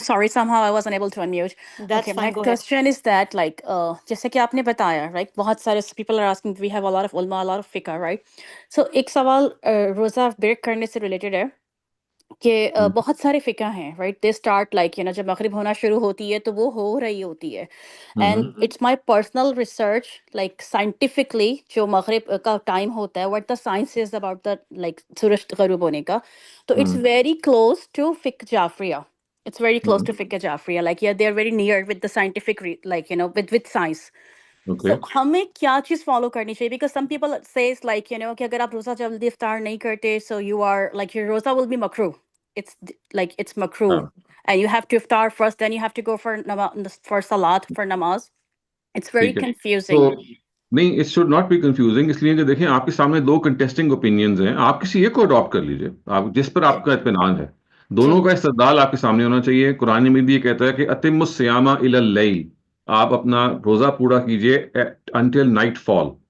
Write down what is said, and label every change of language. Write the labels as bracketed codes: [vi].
[en] Sorry, somehow I wasn't able to unmute. That's Okay, fine, my go ahead. question is that, like, [ur] جیسے کہ آپ نے بتایا, [en] right, [ur] بہت سارے [en] people are asking, we have a lot of ulama, a lot of fiqh, right? So [ur] ایک سوال روزہ بریک کرنے سے ریلیٹڈ ہے کہ بہت سارے فقہ ہیں, [en] right, they start like [ur] جب مغرب ہونا شروع ہوتی ہے تو وہ ہو رہی ہوتی ہے, [en] and it's my personal research like scientifically [ur] جو مغرب کا ٹائم ہوتا ہے, [en] what the science is about the like [ur] سورج غروب ہونے کا, تو [en] it's very close to [ur] فقہ Jafaria, [en] it's very close to fiqh jafriya, like yeah, they are very near with the scientific like with science. Okay. So [ur] ہمیں کیا چیز follow کرنی چاہیے, [en] because some people says like [ur] کہ اگر آپ روزہ جلدی افطار نہیں کرتے [en] so you are like your روزہ will be makruh, it's like it's makruh, and you have to iftar first, then you have to go for salat, for namaz. It's very confusing. [ur] نہیں, it should not be confusing, اس لیے کہ دیکھیں آپ کے سامنے دو contesting opinions ہیں, آپ کسی ایک کو اڈاپٹ کر لیجئے, آپ جس پر آپ کا اطمینان ہے. دونوں کا استدلال آپ کے سامنے ہونا چاہیے. قرآن مجید یہ کہتا ہے کہ [ar] اتم الصیام الی اللیل, [ur] آپ اپنا روزہ پورا کیجئے [en] Until nightfall.